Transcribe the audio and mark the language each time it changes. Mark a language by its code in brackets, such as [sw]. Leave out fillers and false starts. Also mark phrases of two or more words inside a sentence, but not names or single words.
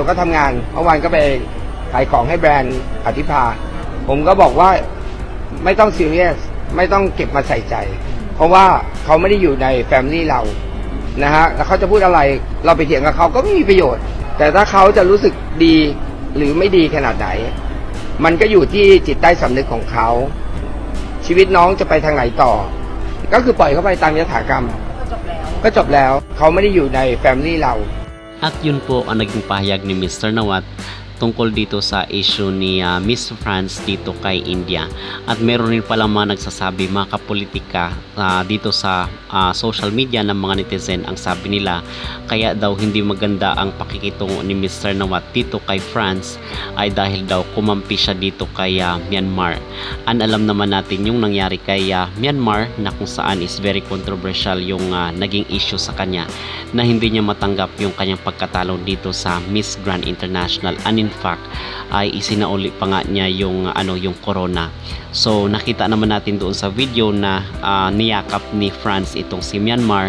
[th] ก็ทำงานเมื่อวานก็ไปขายของให้แบรนด์อธิภาผมก็บอกว่าไม่ต้องซีเรียสไม่ต้องเก็บมาใส่ใจเพราะว่าเขาไม่ได้อยู่ในแฟมิลี่เรานะฮะแล้วเขาจะพูดอะไรเราไปเถียงกับเขาก็ไม่มีประโยชน์แต่ถ้าเขาจะรู้สึกดีหรือไม่ดีขนาดไหนมันก็อยู่ที่จิตใต้สำนึกของเขาชีวิตน้องจะไปทางไหนต่อก็คือปล่อยเขาไปตามยถากรรมก็จบแล้วเขาไม่ได้อยู่ในแฟมิลี่เรา [tl] At yun po ang naging pahayag ni Mr. Nawat tungkol dito sa issue ni Miss France dito kay India. At meron rin pala mga nagsasabi mga kapolitika dito sa [en] social media [tl] ng mga netizen, ang sabi nila kaya daw hindi maganda ang pakikitungo ni Mr. Nawat dito kay France ay dahil daw kumampi siya dito kay Myanmar. Alam naman natin yung nangyari kay Myanmar na kung saan is [en] very controversial [tl] yung naging issue sa kanya na hindi niya matanggap yung kanyang pagkatalo dito sa Miss Grand International, [en] and in fact [tl] ay isinauli pa nga niya yung corona. So nakita naman natin doon sa video na niyakap ni France itong si Myanmar.